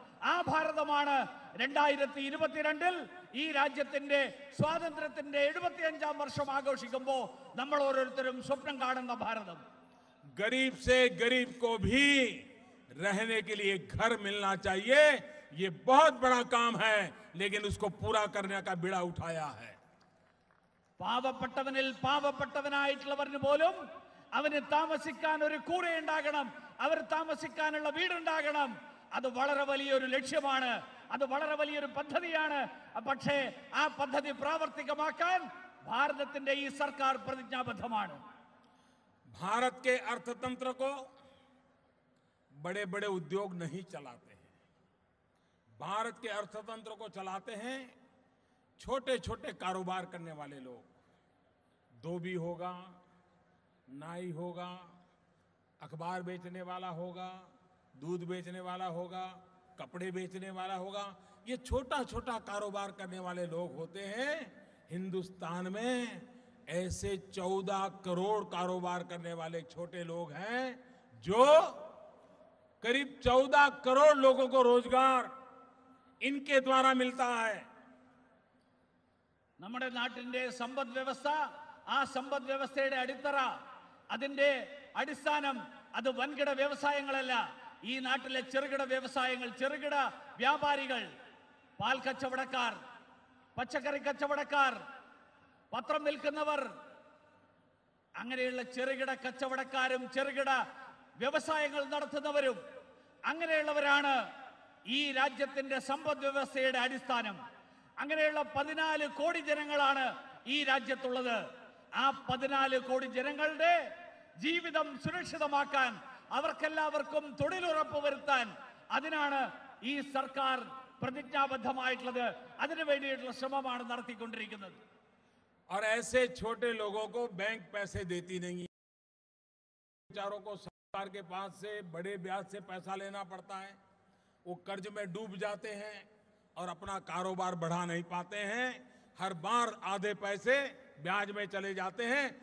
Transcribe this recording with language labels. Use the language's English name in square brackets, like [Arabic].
[Malayalam] ആ ഭാരതമാണ് 2022-ൽ ഈ രാജ്യത്തിന്റെ സ്വാതന്ത്ര്യത്തിന്റെ 75-ാം വർഷം ആഘോഷിക്കുമ്പോൾ നമ്മൾ ഓരോരുത്തരും സ്വപ്നം കാണുന്ന ഭാരതം. [Hindi] गरीब से गरीब को भी रहने के लिए घर मिलना चाहिए. ये बहुत बड़ा काम है, लेकिन उसको पूरा करने का बीड़ा उठाया है. [Malayalam] പാവപ്പെട്ടവനിൽ പാവപ്പെട്ടവനായിട്ടുള്ളവന് പോലും അവന് താമസിക്കാൻ ഒരു കൂരയുണ്ടാകണം, അവർ താമസിക്കാനുള്ള വീടുണ്ടാകണം. അത് വളരെ വലിയൊരു ലക്ഷ്യമാണ്, അത് വളരെ വലിയൊരു പദ്ധതിയാണ്. പക്ഷേ ആ പദ്ധതി പ്രാവർത്തികമാക്കാൻ ഭാരതത്തിന്റെ ഈ സർക്കാർ പ്രതിജ്ഞാബദ്ധമാണ്. [Hindi] भारत के अर्थतंत्र को बड़े बड़े उद्योग नहीं चलाते हैं. भारत के अर्थतंत्र को चलाते हैं छोटे छोटे कारोबार करने वाले लोग. धोबी होगा, नाई होगा, अखबार बेचने वाला होगा, दूध बेचने वाला होगा, कपड़े बेचने वाला होगा. ये छोटा छोटा कारोबार करने वाले लोग होते हैं. हिंदुस्तान में ऐसे 14 करोड़ कारोबार करने वाले छोटे लोग हैं, जो करीब 14 करोड़ लोगों को रोजगार इनके द्वारा मिलता है. [Malayalam] നമ്മുടെ നാട്ടിന്റെ സമ്പദ് വ്യവസ്ഥ, ആ സമ്പദ് വ്യവസ്ഥയുടെ അടിത്തറ, അതിന്റെ അടിസ്ഥാനം അത് വൻകിട വ്യവസായങ്ങളല്ല. ഈ നാട്ടിലെ ചെറുകിട വ്യവസായങ്ങൾ, ചെറുകിട വ്യാപാരികൾ, പാൽ കച്ചവടക്കാർ, പച്ചക്കറി കച്ചവടക്കാർ, പത്രം വിൽക്കുന്നവർ, അങ്ങനെയുള്ള ചെറുകിട കച്ചവടക്കാരും ചെറുകിട വ്യവസായങ്ങൾ നടത്തുന്നവരും, അങ്ങനെയുള്ളവരാണ് ഈ രാജ്യത്തിന്റെ സമ്പദ് വ്യവസ്ഥയുടെ അടിസ്ഥാനം. അങ്ങനെയുള്ള 14 കോടി ജനങ്ങളാണ് ഈ രാജ്യത്തുള്ളത്. ആ 14 കോടി ജനങ്ങളുടെ ജീവിതം സുരക്ഷിതമാക്കാൻ, അവർക്കെല്ലാവർക്കും തൊഴിലുറപ്പ് വരുത്താൻ, അതിനാണ് ഈ സർക്കാർ പ്രതിജ്ഞാബദ്ധമായിട്ടുള്ളത്. അതിനു വേണ്ടിയിട്ടുള്ള ശ്രമമാണ് നടത്തിക്കൊണ്ടിരിക്കുന്നത്. [Hindi] और ऐसे छोटे लोगों को बैंक पैसे देती नहीं है. बेचारों को सरकार के पास से बड़े ब्याज से पैसा लेना पड़ता है. वो कर्ज में डूब जाते हैं और अपना कारोबार बढ़ा नहीं पाते हैं. हर बार आधे पैसे ब्याज में चले जाते हैं.